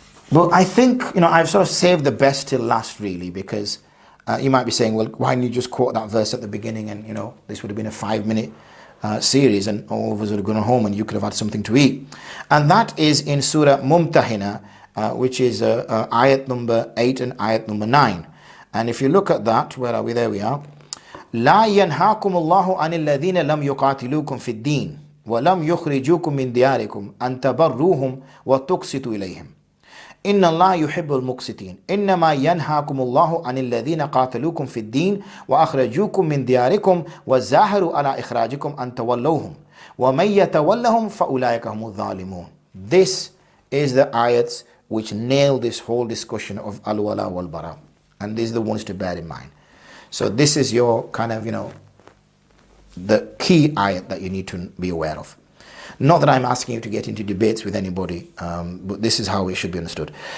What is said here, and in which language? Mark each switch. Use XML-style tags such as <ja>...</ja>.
<en>But I think, I've sort of saved the best till last, really, because you might be saying, well, why didn't you just quote that verse at the beginning, and this would have been a 5-minute series, and all of us would have gone home and you could have had something to eat. And that is in Surah Mumtahina, which is ayat number 8 and ayat number 9. And if you look at that, where are we? There we are.</en> <ar>لا ينهاكم الله عن الذين لم يقاتلوكم في الدين ولم يخرجوكم من دياركم أن تبروهم وتقسطوا إليهم إن الله يحب المقسطين إنما ينهاكم الله عن الذين قاتلوكم في الدين وأخرجوكم من دياركم وزاهروا على إخراجكم أن تولوهم ومن يتولهم فأولئك هم الظالمون.</ar> <en>This is the ayats which nail this whole discussion of al-Walā wal-Barā, and these are the ones to bear in mind. So this is your kind of, the key ayat that you need to be aware of. Not that I'm asking you to get into debates with anybody, but this is how it should be understood.</en>